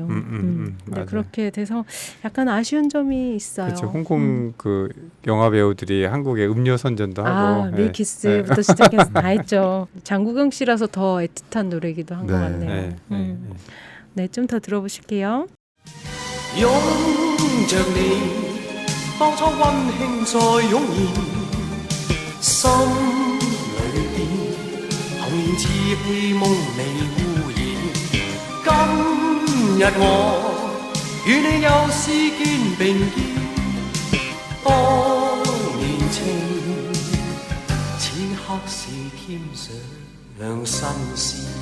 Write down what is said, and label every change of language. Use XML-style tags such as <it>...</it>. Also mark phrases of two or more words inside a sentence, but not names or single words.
<ko>근데 맞아요. 그렇게 돼서 약간 아쉬운 점이 있어요. 그렇죠. 홍콩 그 영화 배우들이 한국에 음료 선전도 하고 밀키스부터 시작해서 다 했죠. 장국영 씨라서 더 애틋한 노래이기도 한 것 네. 같네요. 네, 좀 더 들어보실게요.</ko> <yue>擁着你，當初溫馨再湧現，心裏邊童年稚氣夢未污染。今日我與你又試肩並肩，當年情，此刻是添上新鮮。</yue>